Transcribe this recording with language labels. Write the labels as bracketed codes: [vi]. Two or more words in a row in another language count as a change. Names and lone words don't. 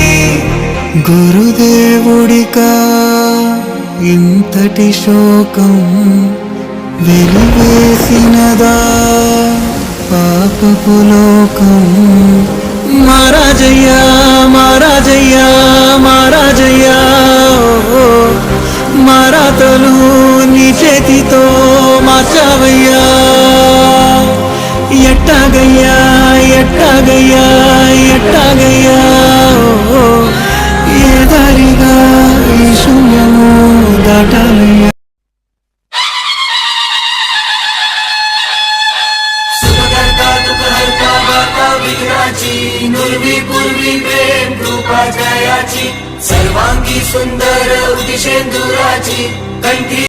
[te] గురుదేవుడికా ఇంతటి శోకం వెలివేసినదా పాపపు లోకం మహారాజయ్యా మహారాజయ్యా మహారాజయ్యా ఓ మారాతలు నీ చేతితో మార్చావయ్యా ఎట్టాగయ్యా ఎట్టాగయ్యా ఎట్టాగయ్యా ఓ ఏ దారిగా ఈ శూన్యము దాటాలయ్యా [mr] नुर्वी पूर्वी प्रेम कृपा जयाची सर्वांगी सुंदर उदिशेंदुराची कंठी